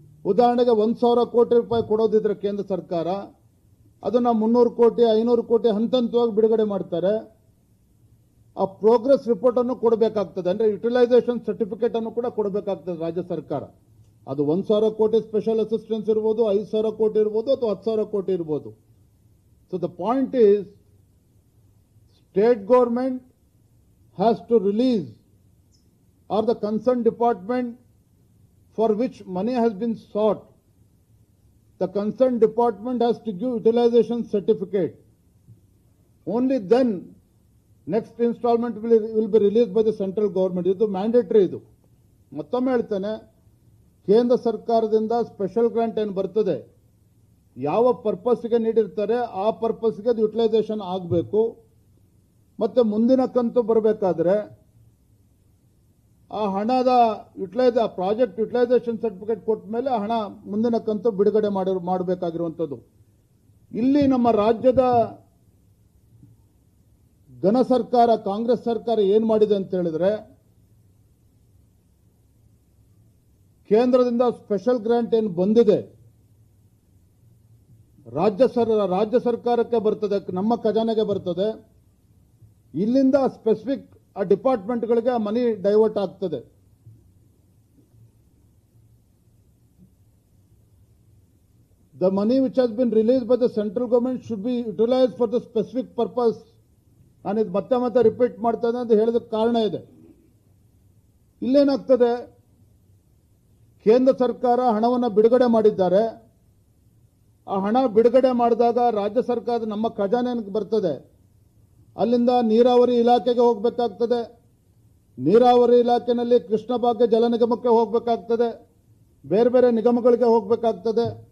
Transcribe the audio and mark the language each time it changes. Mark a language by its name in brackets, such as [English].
[Kannada] ಉದಾಹರಣೆಗೆ 1,000 ಕೋಟಿ ರೂಪಾಯಿ ಕೊಡೋದಿದ್ರೆ ಕೇಂದ್ರ ಸರ್ಕಾರ ಅದನ್ನ 300 ಕೋಟಿ 500 ಕೋಟಿ ಹಂತ ಹಂತವಾಗಿ ಬಿಡುಗಡೆ ಮಾಡ್ತಾರೆ. ಆ ಪ್ರೋಗ್ರೆಸ್ ರಿಪೋರ್ಟ್ ಅನ್ನು ಕೊಡಬೇಕಾಗ್ತದೆ, ಅಂದ್ರೆ ಯುಟಿಲೈಸೇಷನ್ ಸರ್ಟಿಫಿಕೇಟ್ ಅನ್ನು ಕೂಡ ಕೊಡಬೇಕಾಗ್ತದೆ ರಾಜ್ಯ ಸರ್ಕಾರ. ಅದು 1,000 ಕೋಟಿ ಸ್ಪೆಷಲ್ ಅಸಿಸ್ಟೆನ್ಸ್ ಇರ್ಬೋದು, 5,000 ಕೋಟಿ ಇರ್ಬೋದು, ಅಥವಾ 10,000 ಕೋಟಿ ಇರ್ಬೋದು. [English] So the point is, state government has to release or the concerned department for which money has been sought, the concerned department has to give utilization certificate. Only then next installment will be released by the central government. [Kannada] ಇದು mandatory. ಇದು ಮತ್ತೊಮ್ಮೆ ಹೇಳ್ತೇನೆ, ಕೇಂದ್ರ ಸರ್ಕಾರದಿಂದ special grant ಏನು ಬರ್ತದೆ, ಯಾವ ಪರ್ಪಸ್ಗೆ ನೀಡಿರ್ತಾರೆ ಆ ಪರ್ಪಸ್ಗೆ ಅದು ಯುಟಿಲೈಸೇಷನ್ ಆಗಬೇಕು. ಮತ್ತೆ ಮುಂದಿನ ಕಂತು ಬರಬೇಕಾದ್ರೆ ಆ ಹಣದ ಪ್ರಾಜೆಕ್ಟ್ ಯುಟಿಲೈಸೇಷನ್ ಸರ್ಟಿಫಿಕೇಟ್ ಕೊಟ್ಟ ಮೇಲೆ ಆ ಹಣ ಮುಂದಿನ ಕಂತು ಬಿಡುಗಡೆ ಮಾಡಬೇಕಾಗಿರುವಂಥದ್ದು. ಇಲ್ಲಿ ನಮ್ಮ ರಾಜ್ಯದ ಘನ ಸರ್ಕಾರ ಕಾಂಗ್ರೆಸ್ ಸರ್ಕಾರ ಏನ್ ಮಾಡಿದೆ ಅಂತ ಹೇಳಿದ್ರೆ, ಕೇಂದ್ರದಿಂದ ಸ್ಪೆಷಲ್ ಗ್ರಾಂಟ್ ಏನು ಬಂದಿದೆ ರಾಜ್ಯ ಸರ್ಕಾರಕ್ಕೆ ಬರ್ತದೆ, ನಮ್ಮ ಖಜಾನೆಗೆ ಬರ್ತದೆ. ಇಲ್ಲಿಂದ ಸ್ಪೆಸಿಫಿಕ್ ಆ ಡಿಪಾರ್ಟ್ಮೆಂಟ್ಗಳಿಗೆ ಆ ಮನಿ ಡೈವರ್ಟ್ ಆಗ್ತದೆ. [English] The money which has been released by the central government should be utilized for the specific purpose. [Kannada] ನಾನು ಇದು ಮತ್ತೆ ಮತ್ತೆ ರಿಪೀಟ್ ಮಾಡ್ತಾ ಇದ್ದೇನೆ ಅಂತ ಹೇಳೋದಕ್ಕೆ ಕಾರಣ ಇದೆ. ಇಲ್ಲೇನಾಗ್ತದೆ, ಕೇಂದ್ರ ಸರ್ಕಾರ ಹಣವನ್ನು ಬಿಡುಗಡೆ ಮಾಡಿದ್ದಾರೆ. ಆ ಹಣ ಬಿಡುಗಡೆ ಮಾಡಿದಾಗ ರಾಜ್ಯ ಸರ್ಕಾರದ ನಮ್ಮ ಖಜಾನೆಗೆ ಬರ್ತದೆ. ಅಲ್ಲಿಂದ ನೀರಾವರಿ ಇಲಾಖೆಗೆ ಹೋಗಬೇಕಾಗ್ತದೆ. ನೀರಾವರಿ ಇಲಾಖೆಯಲ್ಲಿ ಕೃಷ್ಣ ಭಾಗ್ಯ ಜಲ ನಿಗಮಕ್ಕೆ ಹೋಗಬೇಕಾಗ್ತದೆ, ಬೇರೆ ಬೇರೆ ನಿಗಮಗಳಿಗೆ ಹೋಗಬೇಕಾಗ್ತದೆ.